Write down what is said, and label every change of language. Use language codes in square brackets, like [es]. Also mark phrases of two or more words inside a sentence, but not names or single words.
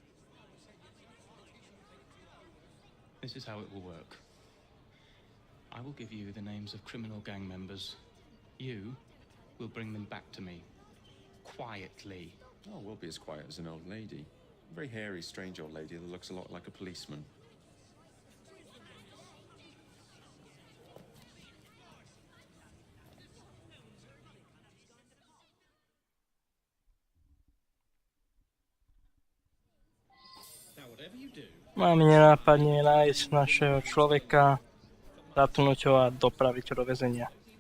[en] This is how it will work. I will give you the names of criminal gang members. You will bring them back to me. Quietly. Oh, we'll be as quiet as an old lady. A very hairy, strange old lady that looks a lot like a policeman. [sk] Máme nenápadne nájsť našeho človeka, zatknúť ho a dopraviť ho do väzenia.